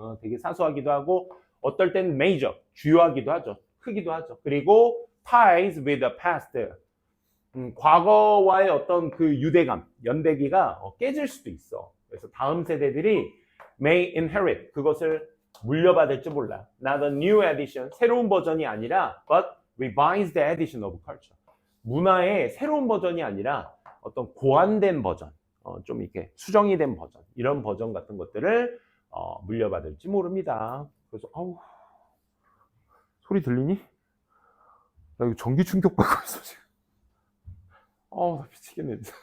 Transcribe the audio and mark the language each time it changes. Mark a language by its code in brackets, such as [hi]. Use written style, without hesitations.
[ko] 되게 사소하기도 하고 어떨 땐 major, 주요하기도 하죠. 크기도 하죠. 그리고 [en] ties with the past, [ko] 과거와의 어떤 그 유대감, 연대기가 깨질 수도 있어. 그래서 다음 세대들이 [en] may inherit, [ko] 그것을 물려받을지 몰라. [en] Not a new edition, [ko] 새로운 버전이 아니라 [en] but revised edition of culture. [ko] 문화의 새로운 버전이 아니라 어떤 고안된 버전, 좀 이렇게 수정이 된 버전, 이런 버전 같은 것들을 물려받을지 모릅니다. 그래서 소리 들리니? 나 이거 전기 충격 받고 있어 지금. 나 미치겠네.